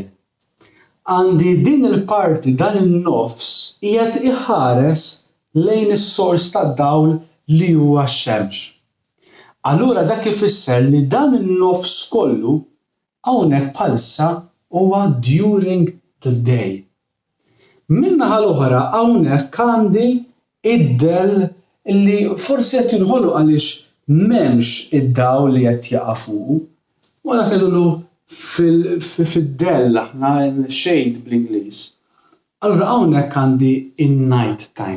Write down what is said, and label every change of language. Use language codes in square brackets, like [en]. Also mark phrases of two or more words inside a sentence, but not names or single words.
[mt] Għandi din il-parti, dan in-nofs qiegħed iħares lejn is-sors tad-dawl li huwa x-xemx. Allura dak ifisser li dan in-nofs kollu hawnhekk bħalissa huwa [en] during the day. [mt] Min-naħa l-oħra hawnhekk għandi id-dell illi forsi qed jinħoloq għaliex m'hemmx id-dawl li qed jaqa' fuqu, u dak li ngħidu fid-dell aħna shade bl-Ingliż. Allura hawnhekk għandi in- [en] night time.